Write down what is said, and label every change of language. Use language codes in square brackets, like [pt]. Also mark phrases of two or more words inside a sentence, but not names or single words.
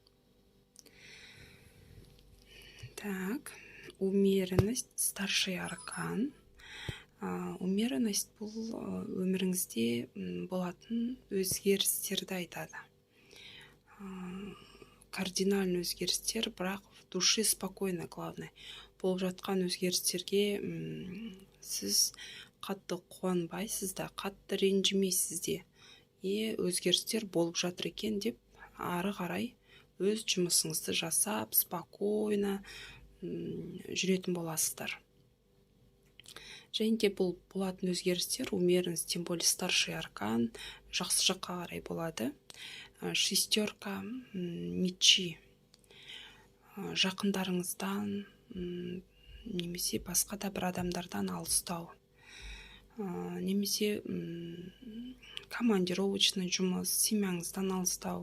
[ru] Так, умеренность, старший аркан. [kk] Умеренность бұл өміріңізде болатын өзгерістерді айтады. [ru] Кардинальный [kk] өзгерістер, бірақ [ru] в душе спокойно, главное. [kk] Болып жатқан өзгерістерге сіз қатты қуанбайсыз да, қатты ренжімейсіз де. Өзгерістер болып жатыр екен деп, ары қарай өз жұмысыңызды жасап, спокойно жүретін боласыздар. Және де бұл болатын өзгерістер, [ru] умеренность, тем более старший аркан, [kk] жақсы жаққа қарай болады. [ru] Шестерка мечи. [kk] Жақындарыңыздан, немесе басқа да бір адамдардан алыстау. Немесе командировочный жұмыс, семьяңыздан алыстау.